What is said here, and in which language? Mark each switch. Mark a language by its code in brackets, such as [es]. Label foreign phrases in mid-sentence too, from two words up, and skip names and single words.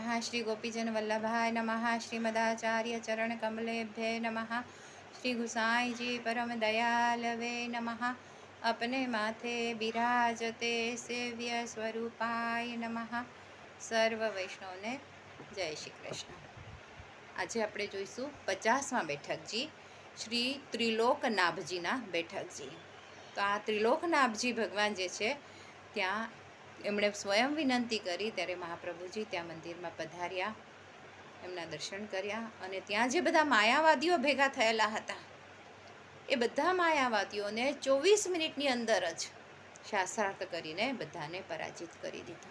[sa] श्री गोपीजन वल्लभाय नमः। श्रीमदाचार्य चरण कमलेभ्ये नमः। श्री गुसाई जी परम दयालवे नमः। अपने माथे बिराजते सेव्य स्वरूपाय नमः। [gu] સર્વ વૈષ્ણવને જય શ્રી કૃષ્ણ। आज આપણે જોઈશું 50મા બેઠકજી શ્રી ત્રિલોકનાભજીના બેઠકજી। તો આ ત્રિલોકનાભજી ભગવાન જે છે ત્યાં એમણે સ્વયં વિનંતી કરી ત્યારે મહાપ્રભુજી ત્યાં મંદિરમાં પધાર્યા, એમના દર્શન કર્યા અને ત્યાં જે બધા માયાવાદીઓ ભેગા થયેલા હતા એ બધા માયાવાદીઓને 24 મિનિટની અંદર જ શાસ્ત્રાર્થ કરીને બધાને પરાજિત કરી દીધા।